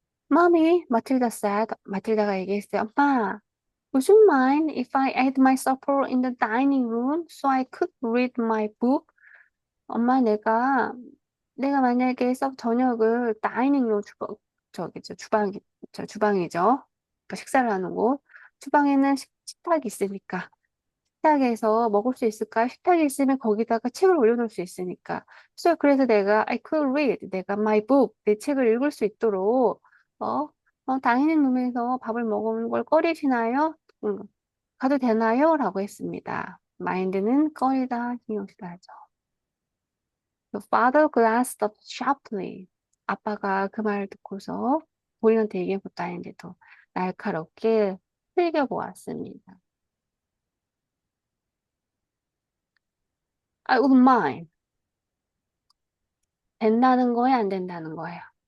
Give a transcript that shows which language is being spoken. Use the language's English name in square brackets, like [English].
[English] Mommy, 마틸다 said. [Korean] 마틸다가 얘기했어요. [English] 엄마, would you mind if I ate my supper in the dining room so I could read my book? [Korean] 엄마, 내가 만약에 저녁을 다이닝룸 주방이죠. 그러니까 식사를 하는 곳. 주방에는 식탁이 있으니까. 식탁에서 먹을 수 있을까? 식탁이 있으면 거기다가 책을 올려놓을 수 있으니까. [English] 그래서 I could read. [Korean] 내가 [English] my book. [Korean] 내 책을 읽을 수 있도록, 어, 다이닝룸에서 밥을 먹는 걸 꺼리시나요? 가도 되나요? 라고 했습니다. mind는 꺼리다, 신경 쓰다 하죠. [English] The father glanced up sharply. [Korean] 아빠가 그 말을 듣고서 본인한테 얘기해보다 했는데도 날카롭게 흘겨보았습니다. [English] I wouldn't mind. [Korean] 된다는 거예요, 안 된다는 거예요.